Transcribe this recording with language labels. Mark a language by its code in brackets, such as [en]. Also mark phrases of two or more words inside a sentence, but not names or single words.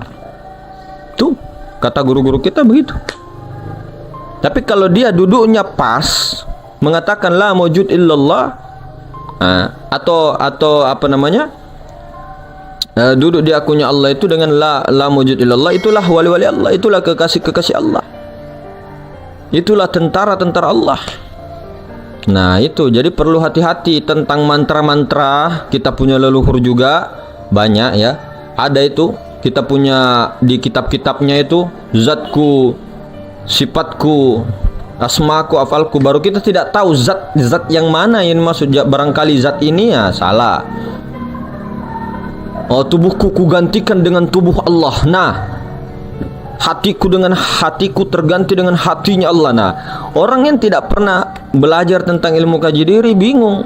[id] Tuh, kata guru-guru kita begitu. Tapi kalau dia duduknya pas, mengatakan [ar] لا موجود إلا الله, [id] atau apa namanya, duduk di akunya Allah itu dengan [ar] لا موجود إلا الله, [id] itulah wali-wali Allah, itulah kekasih-kekasih Allah, itulah tentara-tentara Allah. Nah itu, jadi perlu hati-hati tentang mantra-mantra. Kita punya leluhur juga banyak ya, ada itu kita punya di kitab-kitabnya itu, zatku, sifatku, asmaku, afalku. Baru kita tidak tahu zat yang mana yang maksud. Barangkali zat ini ya salah. Oh, tubuhku kugantikan dengan tubuh Allah. Nah, hatiku terganti dengan hatinya Allah. Nah, orang yang tidak pernah belajar tentang ilmu kaji diri bingung.